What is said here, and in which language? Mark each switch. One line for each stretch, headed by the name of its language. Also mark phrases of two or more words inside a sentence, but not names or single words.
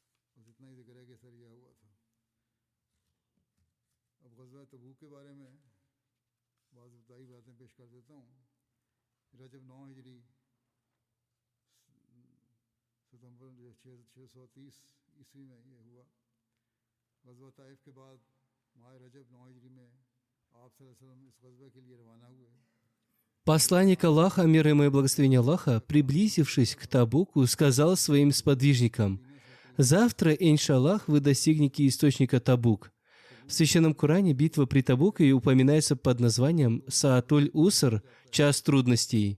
Urdu: بس اتنا ہی ذکر ہے کہ سر یہ ہوا تھا۔ اب غزوہ تبوک کے بارے میں بعض ابتدائی باتیں پیش کر دیتا ہوں. رجب 9 ہجری ستمبر 630 عیسوی میں یہ ہوا. غزوہ طائف کے بعد ماہ رجب 9 ہجری میں آپ
Arabic: صلى الله عليه وسلم
Urdu: اس غزوے کے لیے روانہ ہوئے.
Russian: Посланник Аллаха, мир ему и благословение Аллаха, приблизившись к Табуку, сказал своим сподвижникам: «Завтра, иншаллах, вы достигнете источника Табук». В Священном Коране битва при Табуке упоминается под названием Саатуль-Уср, час трудностей.